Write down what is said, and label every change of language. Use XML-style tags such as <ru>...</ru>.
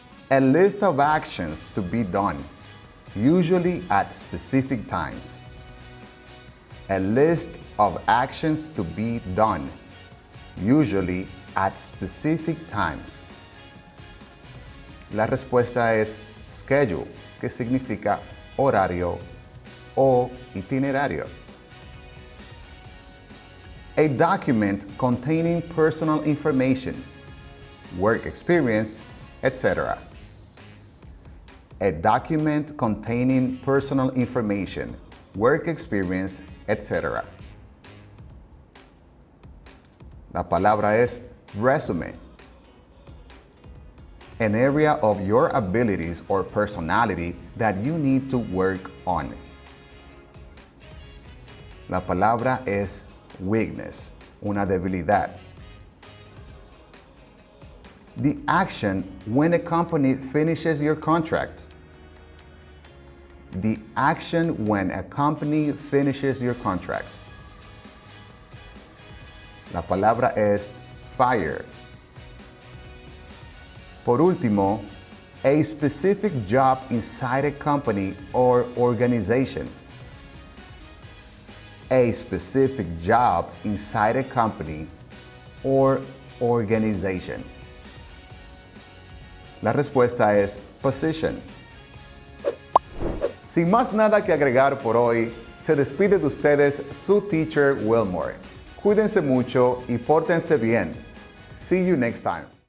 <en>A list of actions to be done, usually at specific times. A list of actions to be done, usually at specific times.</en> <es>La respuesta es schedule, que significa horario o itinerario.</es> <en>A document containing personal information, work experience, etc. A document containing personal information, work experience, etc.</en> <es>La palabra es resume.</es> <en>An area of your abilities or personality that you need to work on.</en> <es>La palabra es weakness, una debilidad.</es> <en>The action when a company finishes your contract. The action when a company finishes your contract.</en> <es>La palabra es fire. Por último,</es> <en>a specific job inside a company or organization. A specific job inside a company or organization.</en> <es>La respuesta es position. Sin más nada que agregar por hoy, se despide de ustedes su teacher Wilmore. Cuídense mucho y pórtense bien.</es> <en>See you next time.</en>